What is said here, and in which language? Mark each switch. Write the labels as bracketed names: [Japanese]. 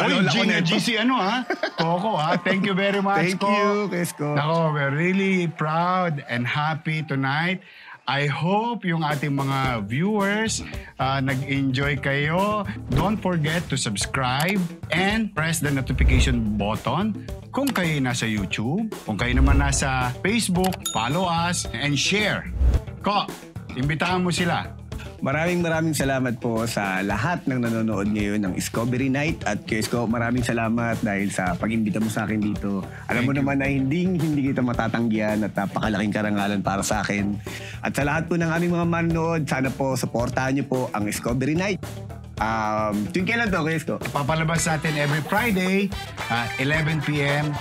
[English] Oy, GC Coco Thank you very much, Thank you, Kesko. [Filipino] Nako, [English] we're really proud and happy tonight. I hope [Filipino] yung ating mga viewers nag-enjoy kayo. [English] Don't forget to subscribe and press the notification button [Filipino] kung kayo nasa YouTube. Kung kayo naman nasa [English] Facebook, follow us and share. [Filipino] Ko, imbitahan mo sila. Maraming salamat po sa lahat ng nanonood ngayon ng Discovery Night. At Kesko, maraming salamat dahil sa pag-imbita mo sa akin dito. Alam mo naman na hindi kita matatanggihan at napakalaking karangalan para sa akin. At sa lahat po ng aming mga manonood, sana po supportahan niyo po ang Discovery Night. Tuwing kailan to, Kesko? Papalabas natin [English] every Friday, [Filipino] 11 p.m.